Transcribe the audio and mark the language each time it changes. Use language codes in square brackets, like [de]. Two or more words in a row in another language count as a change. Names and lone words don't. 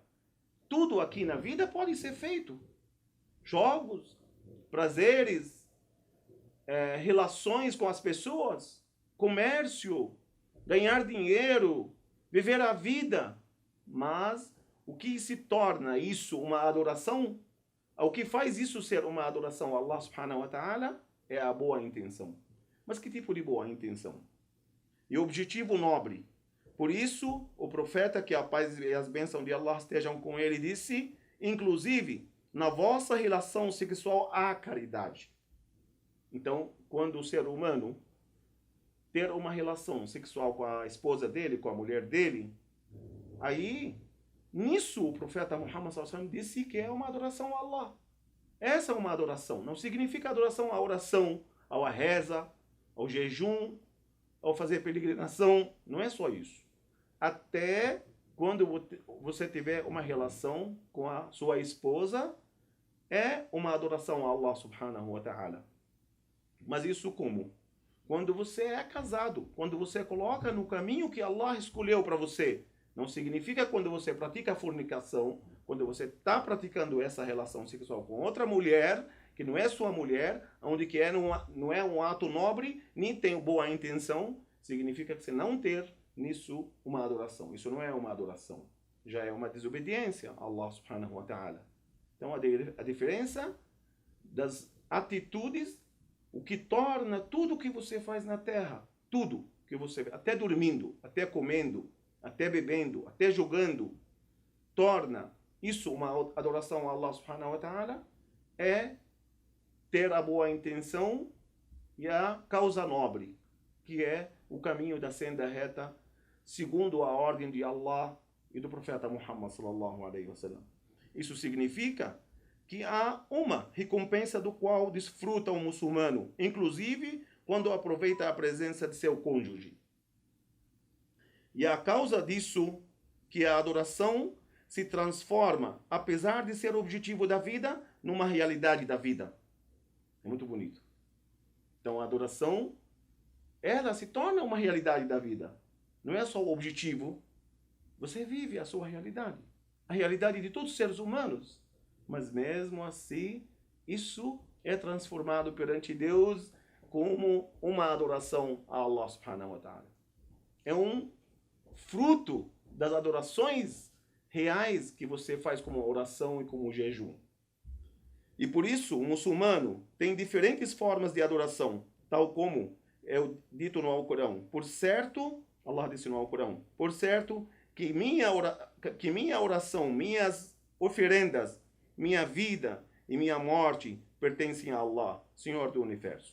[pt] Tudo aqui na vida pode ser feito. Jogos, prazeres, relações com as pessoas, comércio, ganhar dinheiro, viver a vida. Mas o que se torna isso uma adoração, o que faz isso ser uma adoração a Allah [ar] سبحانه وتعالى, [pt] é a boa intenção. Mas que tipo de boa intenção? E o objetivo nobre. Por isso, o profeta, que a paz e as bênçãos de Allah estejam com ele, disse, inclusive, na vossa relação sexual há caridade. Então, quando o ser humano ter uma relação sexual com a esposa dele, com a mulher dele, aí, nisso o profeta Muhammad [ar] صلى الله عليه وسلم [pt] disse que é uma adoração a Allah. Essa é uma adoração. Não significa adoração à oração, à reza, ao jejum, ao fazer peregrinação. Não é só isso. Até quando você tiver uma relação com a sua esposa, é uma adoração a Allah [ar] سبحانه وتعالى. [pt] Mas isso como? Quando você é casado, quando você coloca no caminho que Allah escolheu para você. Não significa quando você pratica a fornicação, quando você está praticando essa relação sexual com outra mulher, que não é sua mulher, onde que não é um ato nobre, nem tem boa intenção, significa que você não ter nisso uma adoração. Isso não é uma adoração. já é uma desobediência a Allah [ar] سبحانه وتعالى. [pt] Então a diferença das atitudes, o que torna tudo que você faz na terra, tudo que você, até dormindo, até comendo, até bebendo, até jogando, torna isso uma adoração a Allah [ar] سبحانه وتعالى, [pt] é ter a boa intenção e a causa nobre, que é o caminho da senda reta, segundo a ordem de Allah e do profeta Muhammad [ar] صلى الله عليه وسلم. [pt] Isso significa que há uma recompensa do qual desfruta o muçulmano, inclusive quando aproveita a presença de seu cônjuge. E a causa disso que a adoração se transforma, apesar de ser o objetivo da vida, numa realidade da vida. É muito bonito. Então a adoração, ela se torna uma realidade da vida. Não é só o objetivo. Você vive a sua realidade. A realidade de todos os seres humanos. Mas mesmo assim, isso é transformado perante Deus como uma adoração a Allah [ar] سبحانه وتعالى. [pt] É um fruto das adorações reais que você faz como oração e como jejum. E por isso, o muçulmano tem diferentes formas de adoração, tal como é dito no Alcorão. Por certo, Allah disse no Alcorão, por certo que minha oração, minhas oferendas, minha vida e minha morte pertencem a Allah, Senhor do Universo.